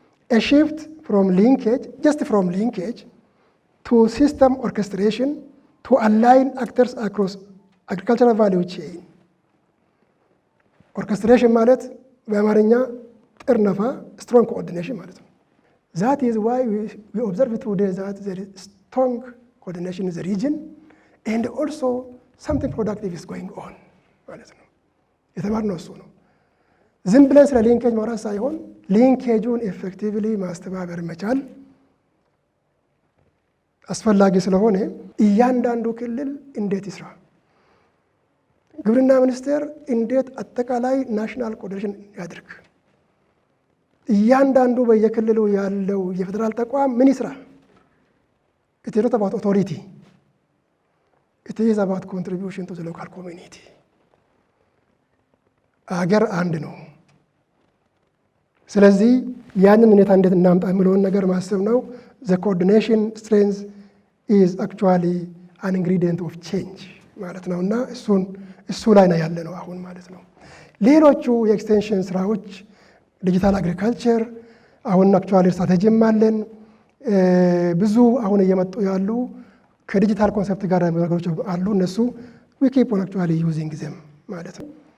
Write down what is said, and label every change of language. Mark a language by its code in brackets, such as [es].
[en] a shift from linkage, just from linkage to system orchestration to align actors across agricultural value chain. Orchestration [am] ማለት በአማርኛ ጥርነፋ [en] strong coordination [am] ማለት ነው። [en] That is why we observe today that there is strong coordination in the region and also something productive is going on ማለት ነው። [am] የተማርነው እሱ ነው። ዝም ብለን ስለ ሊንኬጅ ማውራት ሳይሆን ሊንኬጁን ኤፌክቲቭሊ ማስተባበር መቻል አስፈላጊ ስለሆነ እያንዳንዱ ክልል እንዴት ይስራ፣ ግብርና ሚኒስቴር እንዴት አጠቃላይ ናሽናል ኮኦርዲኔሽን ያድርግ፣ እያንዳንዱ በየክልሉ ያለው የፌዴራል ተቋም ምን ይስራ። [en] It is not about authority. It is about contribution to the local community. [am] አገር አንድ ነው። ስለዚህ ያንን ሁኔታ እንዴት እናምጣ የሚለውን ነገር ማሰብ ነው። [en] The coordination strength is actually an ingredient of change [am] ማለት ነው እና እሱ ላይ ነው ያለ ነው አሁን ማለት ነው። ሌሎቹ የኤክስቴንሽን ስራዎች ዲጂታል አግሪካልቸር አሁን አክቹዋሊ ስትራቴጂም አለን። ብዙ አሁን እየመጡ ያሉ ከዲጂታል ኮንሰፕት ጋር ነገሮች አሉ። እነሱ [en] we keep on actually using them [am] ማለት ነው።